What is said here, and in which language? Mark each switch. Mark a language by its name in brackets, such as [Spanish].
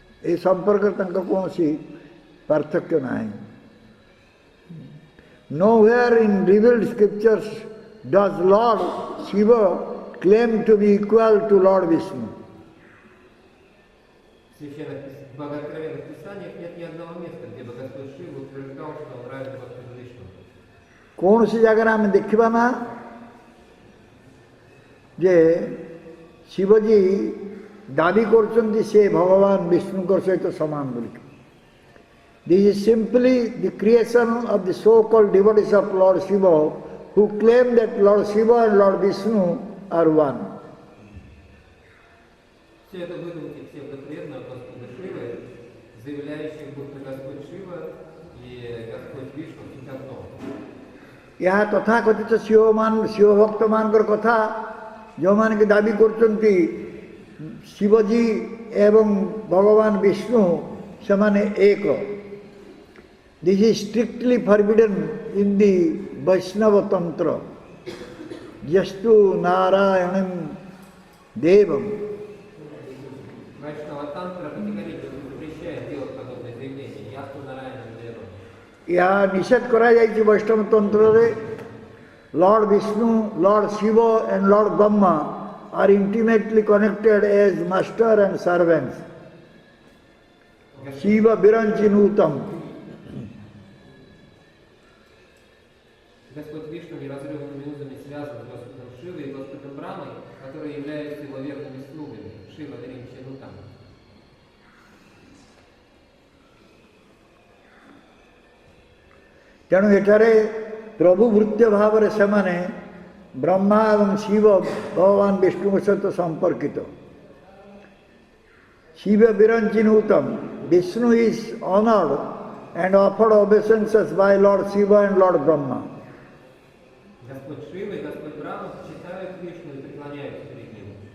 [Odia] ଏ ସମ୍ପର୍କରେ ତାଙ୍କର କୌଣସି ପାର୍ଥକ୍ୟ ନାହିଁ. [English] Nowhere in revealed scriptures does Lord Shiva claim to be equal to Lord Vishnu. [Russian] В богооткровенных писаниях нет ни одного места, где бы Господь Шива утверждал, что он равен Господу Вишну. [Odia] କୌଣସି ଜାଗାରେ ଆମେ ଦେଖିବା ନା ଯେ ଶିବଜୀ ଦାବି କରୁଛନ୍ତି ସେ ଭଗବାନ ବିଷ୍ଣୁଙ୍କ ସହିତ ସମାନ ବୋଲି. [English] This is simply the creation of the so-called devotees of Lord Shiva who claim that Lord Shiva and Lord Vishnu are one. [Russian] Все это выдумки псевдопреданных Господа Шивы, заявляющих, будто Господь Шива и Господь Вишну суть одно. [Odia] ଏହା ତଥାକଥିତ ଶିବ ଭକ୍ତମାନଙ୍କର କଥା ଯେଉଁମାନେ କି ଦାବି କରୁଛନ୍ତି ଶିବଜୀ ଏବଂ ଭଗବାନ ବିଷ୍ଣୁ ସେମାନେ ଏକ. [English] This is strictly forbidden in the Vaishnava Tantra. [Sanskrit] Yastu Narayanam Devam. [Russian] Вайшнава тантра категорически запрещает делать подобные заявления. [Sanskrit] Ясту Нараянам Девам. [Odia] ଏହା ନିଷେଧ କରାଯାଇଛି ବୈଷ୍ଣବ ତନ୍ତ୍ରରେ. [English] Lord Vishnu, Lord Shiva and Lord Brahma are intimately connected as master and servants. [Sanskrit] Shiva Viranchinutam. [Russian] Господь Вишну неразрывными узами связан с Господом Шивой и Господом Брамой, которые являются его верными слугами. [Sanskrit] Шива Виринчанутам. [Odia] ତେଣୁ ଏଠାରେ ପ୍ରଭୁ ଭୃତ୍ୟ ଭାବରେ ସେମାନେ ବ୍ରହ୍ମା ଏବଂ ଶିବ ଭଗବାନ ବିଷ୍ଣୁଙ୍କ ସହିତ ସମ୍ପର୍କିତ. [Sanskrit] Shiva ବିରଞ୍ଚିନୂତମ. [English] Vishnu is honored and offered obeisances by Lord Shiva and Lord Brahma. [Russian] Господь Шива и Господь Брахма почитают Вишну и преклоняются перед ним.